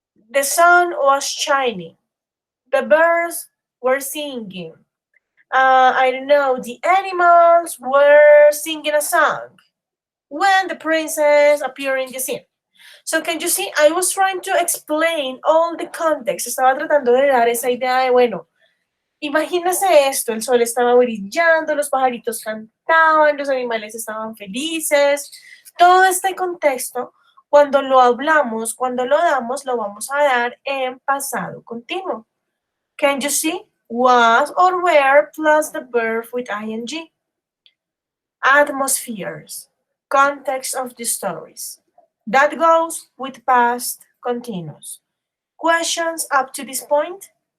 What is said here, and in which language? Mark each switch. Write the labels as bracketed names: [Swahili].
[English] The sun was shining. The birds were singing. I don't know, the animals were singing a song when the princess appeared in the scene. So can you see, I was trying to explain all the context. [Spanish] Estaba tratando de dar esa idea de, bueno, imagínese esto, el sol estaba brillando, los pajaritos cantaban, los animales estaban felices. Todo este contexto, cuando lo hablamos, cuando lo damos, lo vamos a dar en pasado continuo. [English] Can you see? Was or were plus the verb with ing. Atmospheres. Context of the stories. That goes with past continuous. Questions up to this point?